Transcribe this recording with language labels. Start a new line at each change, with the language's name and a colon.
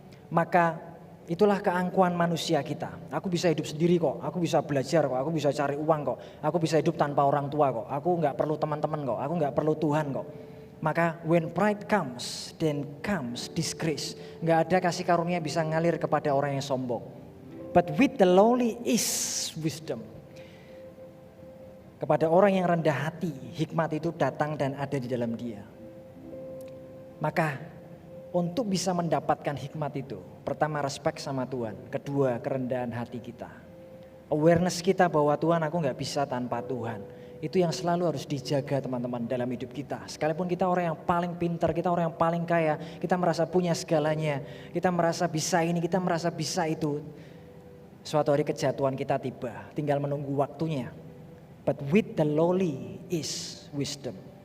Indonesian: Maka itulah keangkuhan manusia kita. Aku bisa hidup sendiri kok, aku bisa belajar kok, aku bisa cari uang kok, aku bisa hidup tanpa orang tua kok, aku nggak perlu teman-teman kok, aku nggak perlu Tuhan kok.
English: Maka when pride comes, then comes disgrace.
Indonesian: Nggak ada kasih karunia bisa ngalir kepada orang yang sombong.
English: But with the lowly is wisdom.
Indonesian: Kepada orang yang rendah hati, hikmat itu datang dan ada di dalam dia. Maka untuk bisa mendapatkan hikmat itu, pertama respect sama Tuhan, kedua kerendahan hati kita. Awareness kita bahwa Tuhan, aku gak bisa tanpa Tuhan. Itu yang selalu harus dijaga teman-teman dalam hidup kita. Sekalipun kita orang yang paling pintar, kita orang yang paling kaya, kita merasa punya segalanya, kita merasa bisa ini, kita merasa bisa itu. Suatu hari kejatuhan kita tiba, tinggal menunggu waktunya.
English: But with the lowly is wisdom.